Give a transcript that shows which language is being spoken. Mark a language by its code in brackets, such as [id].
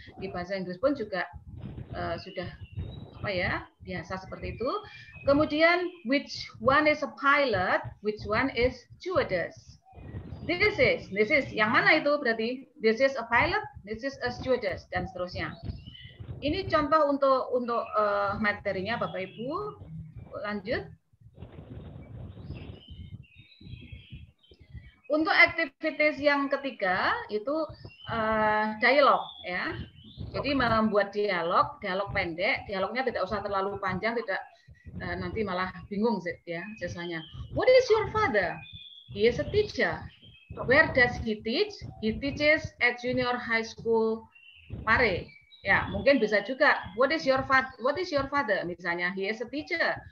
[id] Di bahasa Inggris pun juga sudah biasa seperti itu. [en] Kemudian which one is a pilot, which one is stewardess. This is [id] yang mana itu berarti? [en] This is a pilot, this is a stewardess, [id] dan seterusnya. Ini contoh untuk materinya Bapak Ibu. Lanjut. Untuk aktivitas yang ketiga itu dialog ya. Jadi membuat dialog pendek. Dialognya tidak usah terlalu panjang, tidak nanti malah bingung ya siswanya. [en] What is your father? He is a teacher. Where does he teach? He teaches at Junior High School Pare. [id] Ya, mungkin bisa juga. [en] What is your father? Misalnya, he is a teacher.